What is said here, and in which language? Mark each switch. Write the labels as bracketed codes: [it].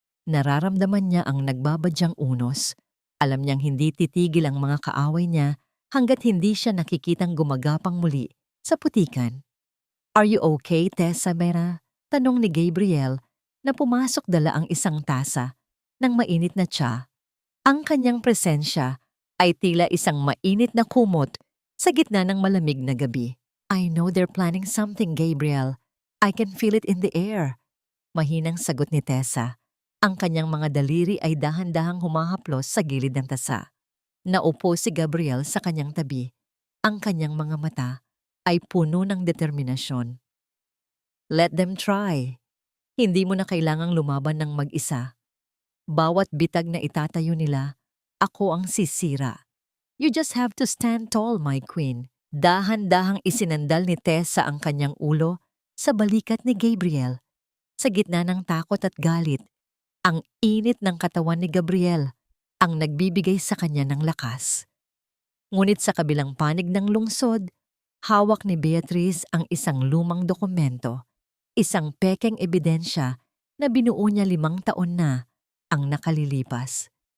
[tl] Nararamdaman niya ang nagbabadyang unos. Alam niyang hindi titigil ang mga kaaway niya hanggat hindi siya nakikitang gumagapang muli sa putikan. [en] "Are you okay, [tl] Tessa Mera?" Tanong ni Gabriel na pumasok dala ang isang tasa ng mainit na tsa. Ang kanyang presensya ay tila isang mainit na kumot sa gitna ng malamig na gabi. [en] "I know they're planning something, Gabriel. I can feel it in the air." [tl] Mahinang sagot ni Tessa. Ang kanyang mga daliri ay dahan-dahang humahaplos sa gilid ng tasa. Naupo si Gabriel sa kanyang tabi. Ang kanyang mga mata ay puno ng determinasyon. [en] "Let them try. [tl] Hindi mo na kailangang lumaban ng mag-isa. Bawat bitag na itatayo nila, ako ang sisira. [en] You just have to stand tall, my queen." [tl] Dahan-dahang isinandal ni Tessa ang kanyang ulo sa balikat ni Gabriel. Sa gitna ng takot at galit, ang init ng katawan ni Gabriel ang nagbibigay sa kanya ng lakas. Ngunit sa kabilang panig ng lungsod, hawak ni Beatrice ang isang lumang dokumento, isang pekeng ebidensya na binuo niya 5 taon na ang nakalilipas.